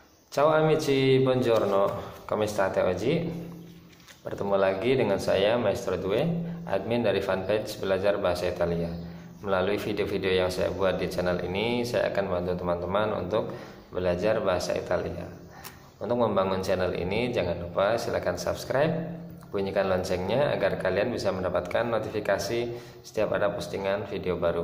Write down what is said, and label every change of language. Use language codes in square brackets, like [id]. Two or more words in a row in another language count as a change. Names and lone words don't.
[it] Ciao amici, buongiorno, come state oggi? [id] Bertemu lagi dengan saya Maestro Due, admin dari fanpage Belajar Bahasa Italia. Melalui video-video yang saya buat di channel ini, saya akan membantu teman-teman untuk belajar bahasa Italia. Untuk membangun channel ini, jangan lupa silakan subscribe, bunyikan loncengnya agar kalian bisa mendapatkan notifikasi setiap ada postingan video baru.